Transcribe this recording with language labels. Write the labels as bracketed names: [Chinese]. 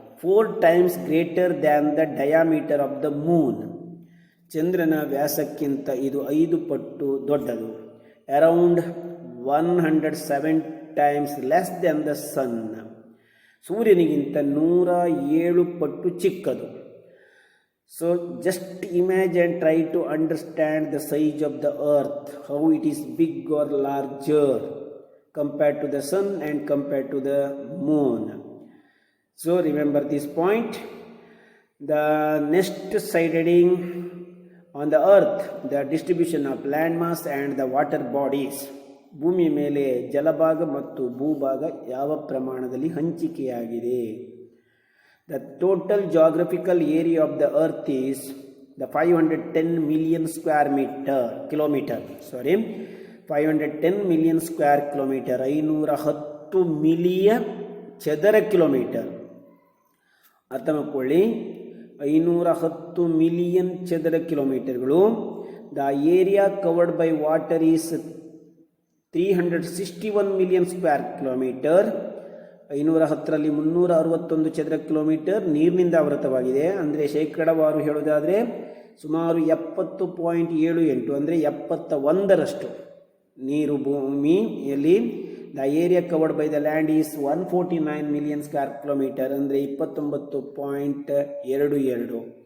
[English] 4 times greater than the diameter of the moon. [Kannada] ಚಂದ್ರನ ವ್ಯಾಸಕ್ಕಿಂತ ಇದು 5 ಪಟ್ಟು ದೊಡ್ಡದು. [English] Around 107 times less than the sun. [Kannada] ಸೂರ್ಯನಿಗಿಂತ 107 ಪಟ್ಟು ಚಿಕ್ಕದು. [English] So just imagine, try to understand the size of the earth, how it is big or larger compared to the sun and compared to the moon. So remember this point. The next side heading on the earth, the distribution of land mass and the water bodies. [Kannada] ಭೂಮಿ ಮೇಲೆ ಜಲಭಾಗ ಮತ್ತು ಭೂಭಾಗ ಯಾವ ಪ್ರಮಾಣದಲ್ಲಿ ಹಂಚಿಕೆಯಾಗಿದೆ? [English] The total geographical area of the earth is the 510 million square kilometer. 510 million square kilometer. 510 [Kannada] million ಚದರ kilometre. ಅರ್ಥ ಮಾಡ್ಕೊಳ್ಳಿ, 510 million ಚದರ ಕಿಲೋಮೀಟರ್ಗಳು. [English] The area covered by water is 361 million square kilometer. [Kannada] 510ರಲ್ಲಿ 361 ಚದರ ಕಿಲೋಮೀಟರ್ ನೀರಿನಿಂದ ಆವೃತವಾಗಿದೆ. ಅಂದರೆ ಶೇಕಡಾವಾರು ಹೇಳುವುದಾದರೆ ಸುಮಾರು 70.78 ಅಂದರೆ 71ರಷ್ಟು ನೀರು ಭೂಮಿಯಲ್ಲಿ. [English] The area covered by the land is 149 million square kilometer ಅಂದರೆ 29.22.